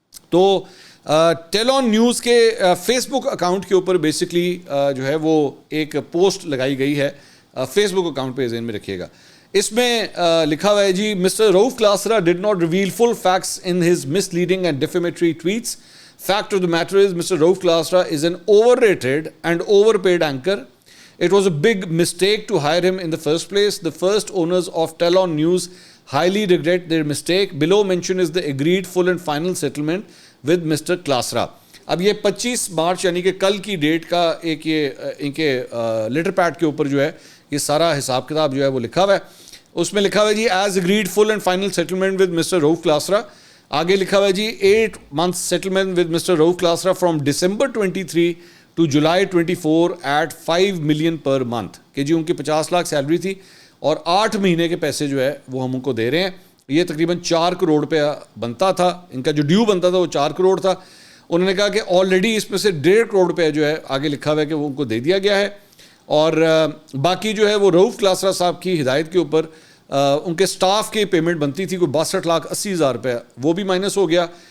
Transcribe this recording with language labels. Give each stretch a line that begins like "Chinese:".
Urdu: تو ٹیل آن نیوز کے فیس بک اکاؤنٹ کے اوپر بیسکلی جو ہے وہ ایک پوسٹ لگائی گئی ہے. فیس بک اکاؤنٹ پہ ذہن میں رکھیے گا, اس میں لکھا ہوا ہے جی
English: Mr Rauf Klasra did not reveal full facts in his misleading and defamatory tweets. Fact of the matter is, Mr. Rauf Kalasra is an overrated and overpaid anchor. It was a big mistake to hire him in the first place. The first owners of Tell On News highly regret their mistake. Below mention is the agreed full and final settlement with Mr. Kalasra.
Urdu: اب یہ 25 مارچ یعنی کہ کل کی date کا ایک یہ ان کے لیٹر پیڈ کے اوپر جو ہے یہ سارا حساب کتاب جو ہے وہ لکھا ہوا ہے. اس میں لکھا ہوا ہے جی
English: As agreed full and final settlement with Mr Rauf Klasra.
Urdu: آگے لکھا ہوا ہے جی
English: 8 months settlement with Mr. Rauf Kalasra from December 23 to July 24 at 5 million per month.
Urdu: کہ جی ان کی 50 لاکھ سیلری تھی اور 8 مہینے کے پیسے جو ہے وہ ہم ان کو دے رہے ہیں. یہ تقریباً 4 کروڑ روپے بنتا تھا, ان کا جو ڈیو بنتا تھا وہ 4 کروڑ تھا. انہوں نے کہا کہ آلریڈی اس میں سے 1.5 کروڑ روپے جو ہے آگے لکھا ہوا ہے کہ وہ ان کو دے دیا گیا ہے. اور باقی جو ہے وہ رؤف کلاسرا صاحب کی ہدایت کے اوپر ان کے سٹاف کی پیمنٹ بنتی تھی کوئی 62,80,000 روپے, وہ بھی مائنس ہو گیا.